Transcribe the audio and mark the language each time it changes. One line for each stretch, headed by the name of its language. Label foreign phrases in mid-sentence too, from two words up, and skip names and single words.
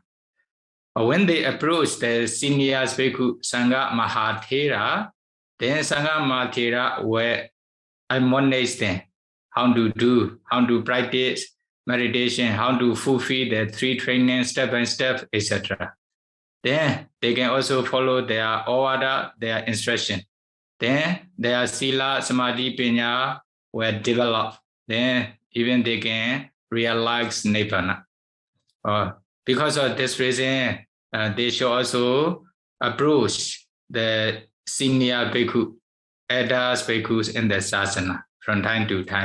English: When they approach the seniors
Pali: Bhikkhu Sangha Mahāthera,
English: then
Pali: Sangha Mahāthera
English: will admonish them how to do, how to practice meditation, how to fulfill the 3 trainings step by step, etc. Then they can also follow their order, their instruction. Then their
Pali: sila, samadhi, pinya
English: will develop. Then even they can realize nibbana. Because of this reason, they should also approach the senior bhikkhu, elders bhikkhus in the sasana from time to time.